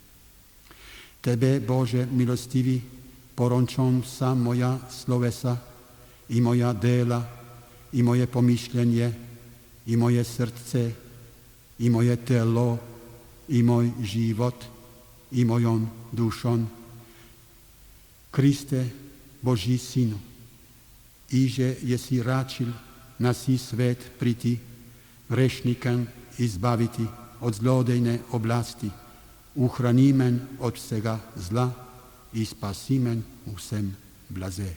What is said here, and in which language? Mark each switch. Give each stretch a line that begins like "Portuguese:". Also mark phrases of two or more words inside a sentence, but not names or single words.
Slovenian: Tebe, Bože milostivi, porončom vsa moja slovesa i moja dela i moje pomišljenje i moje srce i moje telo i moj život i mojom dušom. Kriste, Božji Sinu, iže jesi račil na si svet priti, grešnikem izbaviti od zlodejne oblasti, uhrani men od vsega zla i spasi men vsem blaze.